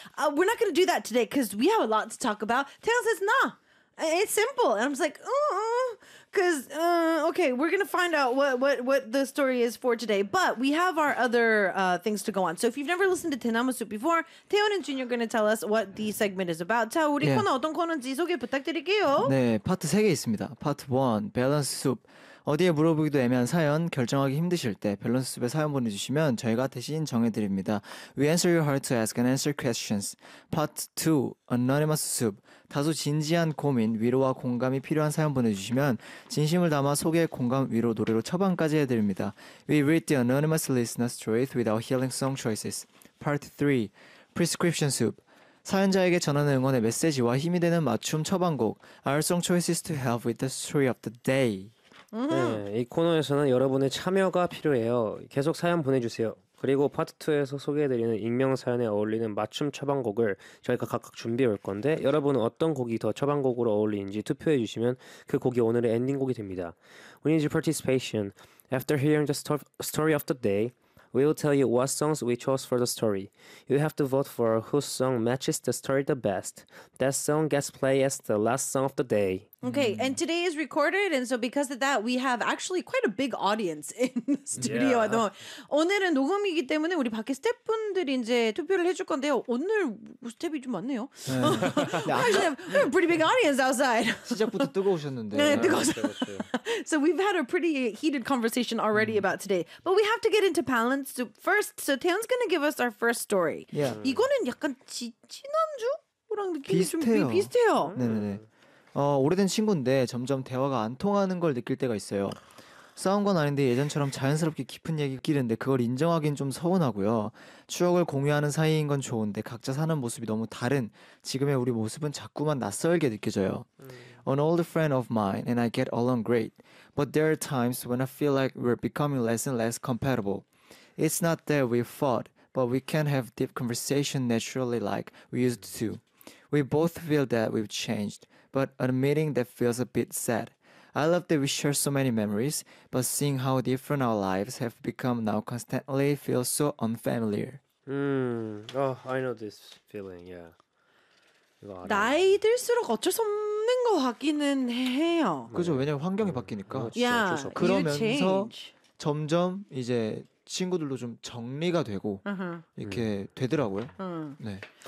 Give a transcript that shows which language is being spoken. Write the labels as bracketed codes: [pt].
[en] We're not going to do that today because we have a lot to talk about. Taylor says, nah, it's simple. And I'm just like, okay, we're going to find out what the story is for today. But we have our other things to go on. So if you've never listened to Tenamasu before, Taeyeon and Junior are going to tell us what the segment is about. [ko] 자, 우리 yeah. 코너 어떤 코너인지 소개 부탁드릴게요. 네, 파트 3개 있습니다. 파트 1, 밸런스 숲. 어디에 물어보기도 애매한 사연, 결정하기 힘드실 때 밸런스 숲에 사연 보내주시면 저희가 대신 정해드립니다. [en] We answer your heart to ask and answer questions. Part 2, Anonymous Soup. [ko] 다소 진지한 고민, 위로와 공감이 필요한 사연 보내주시면 진심을 담아 소개, 공감, 위로, 노래로 처방까지 해드립니다. [en] We read the anonymous listener's truth with our healing song choices. Part 3, Prescription Soup. [ko] 사연자에게 전하는 응원의 메시지와 힘이 되는 맞춤 처방곡, [en] Our song choices to help with the story of the day. [ko] 네, 이 코너에서는 여러분의 참여가 필요해요. 계속 사연 보내주세요. 그리고 파트 2에서 소개해드리는 익명 사연에 어울리는 맞춤 처방곡을 저희가 각각 준비해올 건데, 여러분은 어떤 곡이 더 처방곡으로 어울리는지 투표해주시면 그 곡이 오늘의 엔딩곡이 됩니다. [en] We need your participation. After hearing the story of the day, we will tell you what songs we chose for the story. You have to vote for whose song matches the story the best. That song gets played as the last song of the day. Okay, and today is recorded, and so because of that, we have actually quite a big audience in the studio at the moment. [ko] 오늘은 녹음이기 때문에 우리 밖에 스태프분들이 이제 투표를 해줄 건데요. 오늘 스태프 좀 많네요. [en] Actually, we have a pretty big audience outside. [ko] 시작부터 뜨거우셨는데. 네, 뜨거웠어요. [en] So we've had a pretty heated conversation already about today, but we have to get into balance first. So Taeyeon's going to give us our first story. Yeah. [ko] 이거는 약간 지난주랑 느낌이 비슷해요. 비슷해요. 네네네. 오래된 친구인데 점점 대화가 안 통하는 걸 느낄 때가 있어요. 싸운 건 아닌데 예전처럼 자연스럽게 깊은 얘기 끼는데 그걸 인정하긴 좀 서운하고요. 추억을 공유하는 사이인 건 좋은데 각자 사는 모습이 너무 다른 지금의 우리 모습은 자꾸만 낯설게 느껴져요. [en] An old friend of mine and I get along great. But there are times when I feel like we're becoming less and less compatible. It's not that we fought, but we can't have deep conversation naturally like we used to. We both feel that we've changed. But admitting that feels a bit sad. I love that we share so many memories, but seeing how different our lives have become now constantly feels so unfamiliar. Oh, I know this feeling, yeah. [ko] 나이 들수록 어쩔 수 없는 것 같기는 해요. 그죠, 왜냐면 환경이 바뀌니까. [en] Yeah, [ko] 그러면서 점점 이제 친구들도 좀 정리가 되고 이렇게 되더라고요. 네.